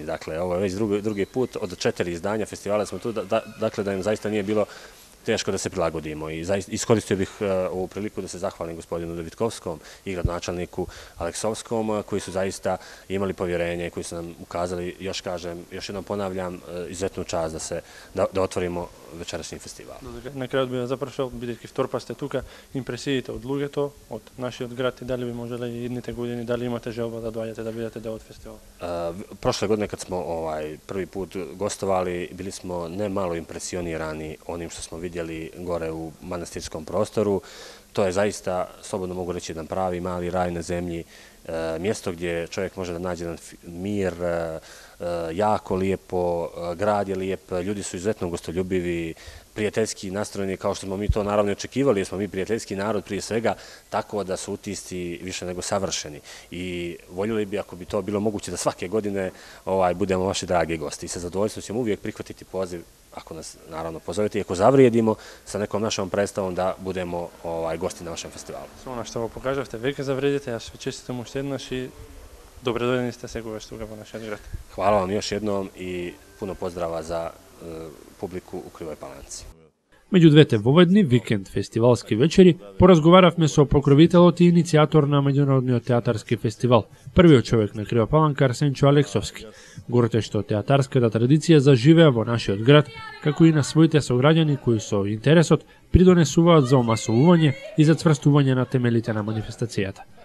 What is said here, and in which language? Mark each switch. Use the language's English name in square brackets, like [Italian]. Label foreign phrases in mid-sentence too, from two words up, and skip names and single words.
[Serbian] Dakle, ovo je već drugi put od 4 izdanja festivala smo tu, dakle da im zaista nije bilo teško da se prilagodimo. I iskoristio bih ovu priliku da se zahvalim gospodinu Davitkovskom i gradonačelniku Aleksovskom koji su zaista imali povjerenje i koji su nam ukazali, još jednom ponavljam, izuzetnu čast da otvorimo večerašnji festival. [Macedonian] На крајот би ја запрашал, бидејќи втор пат сте тука, импресиите од луѓето, од нашиот град и дали би можеле и идните години, дали имате желба да доаѓате да бидете дел од фестивалот? [Serbian] Prošle godine kad smo prvi put gostovali, bili smo ne malo impresionirani onim što smo vidjeli gore u manastirskom prostoru. To je zaista, slobodno mogu reći, jedan pravi mali raj na zemlji, mjesto gdje čovjek može da nađe jedan mir, jako lijepo, grad je lijep, ljudi su izuzetno gostoljubivi, prijateljski nastrojeni, kao što smo mi to naravno očekivali, jer smo mi prijateljski narod prije svega, tako da su utisci više nego savršeni. I voljeli bi, ako bi to bilo moguće, da svake godine budemo vaši dragi gosti. I sa zadovoljstvom ćemo uvijek prihvatiti poziv, ako nas naravno pozovete i ako zavrijedimo sa nekom našom predstavom da budemo gosti na vašem festivalu. [Macedonian] Со она што го покажавте, веќе завредите, јас ве честитам уште еднаш и добре дојдени сте сегогаш тука во нашиот град. [Serbian] Hvala vam još jednom i puno pozdrava za publiku u Krivoj Palanci. [Macedonian] Меѓу двете воведни викенд фестивалски вечери поразговаравме со покровителот и иницијатор на меѓународниот театарски фестивал, првиот човек на Крива Паланка Арсенчо Алексовски. Горте што театарската традиција заживеа во нашиот град, како и на своите сограѓани кои со интересот придонесуваат за омасовување и за цврстување на темелите на манифестацијата.